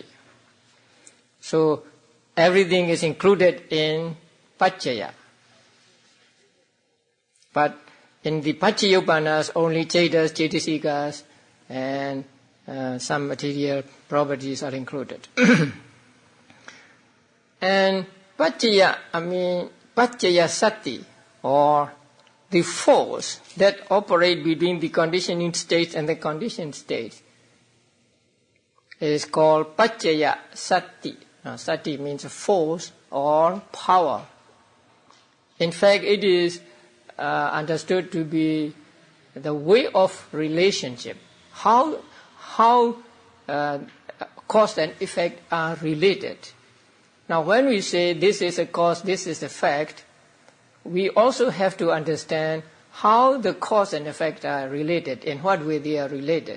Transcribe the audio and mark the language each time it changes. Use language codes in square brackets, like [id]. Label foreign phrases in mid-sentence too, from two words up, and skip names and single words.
[en] So everything is included in paccaya. But in the paccayoppanas, only [pi] cetas, cetasikas, [en] and some material properties are included. [pi] And paccaya sati, [en] or the force that operates between the conditioning states and the conditioned states, is called [pi] paccaya sati. [en] Sati means force or power. In fact, it is understood to be the way of relationship. How cause and effect are related. Now, when we say this is a cause, this is a fact, we also have to understand how the cause and effect are related, in what way they are related.